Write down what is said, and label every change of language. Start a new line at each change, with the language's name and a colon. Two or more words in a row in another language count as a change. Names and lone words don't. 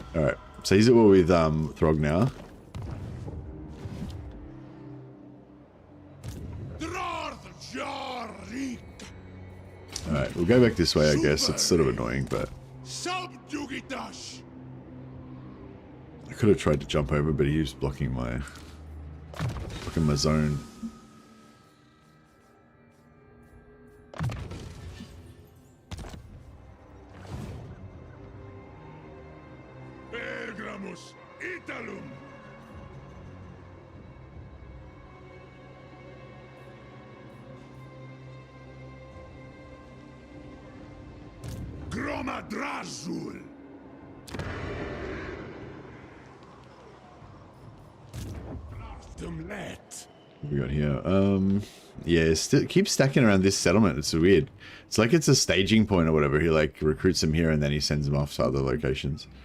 English: Alright, so he's at war with, Throg now. Alright, we'll go back this way, I guess. It's sort of annoying, but... I could have tried to jump over, but he was blocking my zone. Pergramus Italum. Gromadrazul. What we got here? Yeah, keep stacking around this settlement. It's weird. It's like it's a staging point or whatever. He like recruits them here and then he sends them off to other locations.